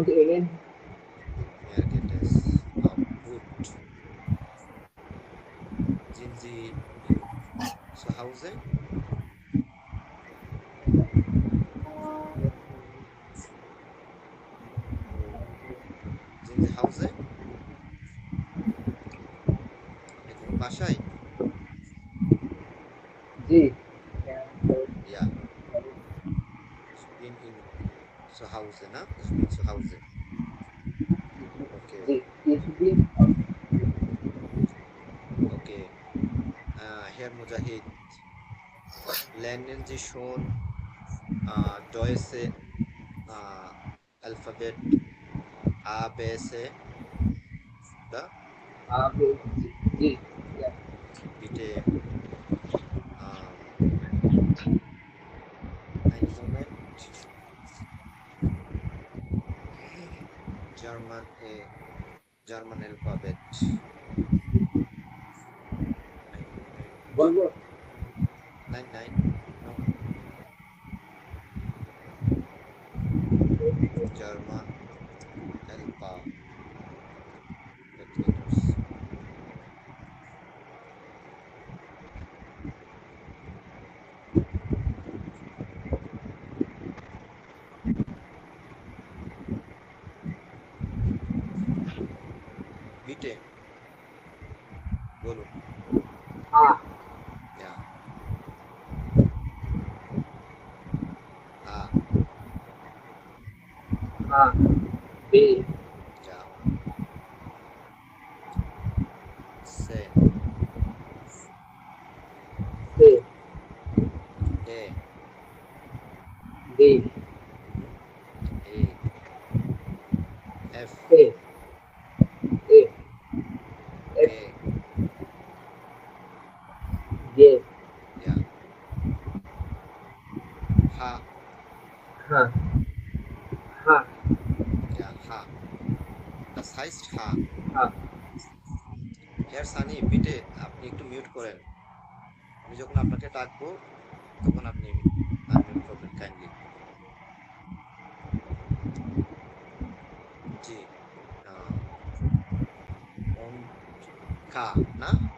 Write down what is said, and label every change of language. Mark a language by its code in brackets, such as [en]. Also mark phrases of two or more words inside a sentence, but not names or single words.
[de] Mir geht es auch Sind Sie zu Hause? Sind Sie Hause? [bn] আপনি কি বাসায়? জি [de] Ja, ich bin in zu Hause, ne? Ich bin zu Hause. Okay, [bn] জি ইসবিন [de] okay. Herr Mujahid, lernen Sie schon deutsche Alphabet A, B, C, oder? [bn] আবে জি [de] Bitte einen Moment. [en] German, German Alphabet. [de] Einen Moment. [bn] বলবো [de] Nein, nein, no. [en] German Alphabet letters. [bn] Bitte, বলুন। [de] আ Ja, A, A B ja, C, সে D, ডি E, F, E E F G, জে ja, H, H H ja, H. Das heißt H. হা [bn] Herr Sani, bitte আপনি একটু মিউট করেন। আমি যখন আপনাকে ডাকবো তখন আপনি আনমিউট করবেন কাইন্ডলি। জি, und K, না?